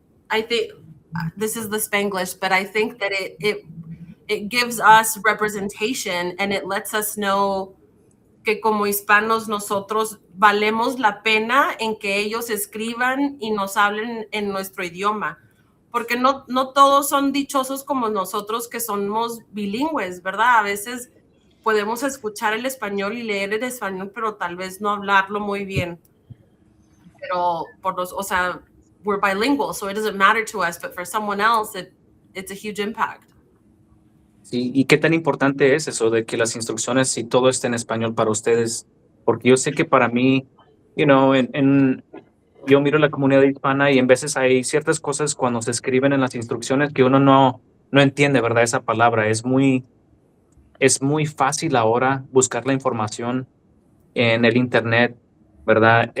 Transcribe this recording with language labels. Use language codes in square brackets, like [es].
[en] I think, this is the Spanglish, but I think that it gives us representation and it lets us know [es] que como hispanos nosotros valemos la pena en que ellos escriban y nos hablen en nuestro idioma, porque no todos son dichosos como nosotros que somos bilingües, ¿verdad? A veces podemos escuchar el español y leer el español, pero tal vez no hablarlo muy bien. Pero o sea, [en] we're bilingual, so it doesn't matter to us, but for someone else, it's a huge impact. [es] Sí, ¿y qué tan importante es eso de que las instrucciones y todo esté en español para ustedes? Porque yo sé que para mí, yo miro la comunidad hispana y en veces hay ciertas cosas cuando se escriben en las instrucciones que uno no entiende, ¿verdad? Esa palabra es muy fácil ahora buscar la información en el internet, ¿verdad?